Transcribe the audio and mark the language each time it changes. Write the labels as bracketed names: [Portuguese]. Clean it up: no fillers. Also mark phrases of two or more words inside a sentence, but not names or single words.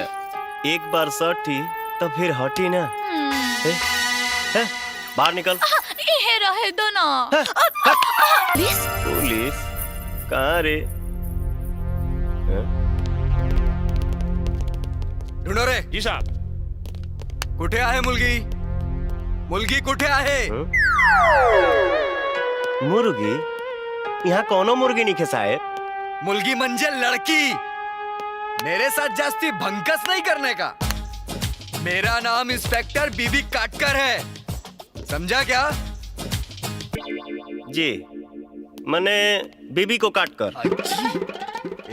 [Hindi] एक बार सटी तो फिर हटी ना। बाहर निकल। ये रहे दो ना। पुलिस? पुलिस कहाँ रे? ढूंढो रे। जी साहब। [Marathi] कुठे आहे मुलगी? मुलगी कुठे आहे? [Hindi] मुर्गी? यहाँ कौनो मुर्गी नहीं साहेब। [Marathi] मुलगी म्हणजे लड़की। [Hindi] मेरे साथ जास्ती भंकस नहीं करने का। मेरा नाम इंस्पेक्टर बीबी काटकर है, समझा क्या? जी, मने बीबी को काट कर।